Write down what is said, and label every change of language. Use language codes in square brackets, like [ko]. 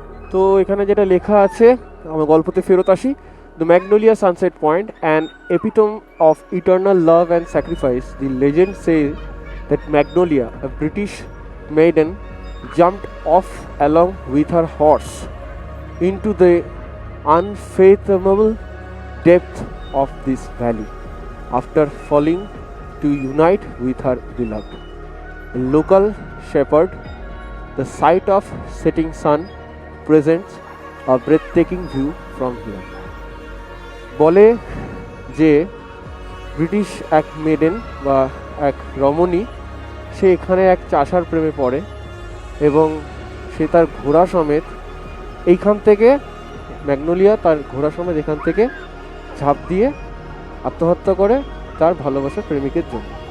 [bn] তো এখানে যেটা লেখা আছে আমার গল্পতে ফেরত আসি। [en] The Magnolia Sunset Point, an epitome of eternal love and sacrifice, the legend says that Magnolia, a British maiden, jumped off along with her horse into the unfathomable depth of this valley after falling to unite with her beloved. A local shepherd, the sight of setting sun presents a breathtaking view from here. [bn] বলে যে British এক maiden বা এক রমণী সে এখানে এক চাষার প্রেমে পড়ে এবং সে তার ঘোড়া সমেত এইখান থেকে ম্যাগনোলিয়া তার ঘোড়া সমেত এখান থেকে ঝাঁপ দিয়ে আত্মহত্যা করে তার ভালোবাসার প্রেমিকের জন্য।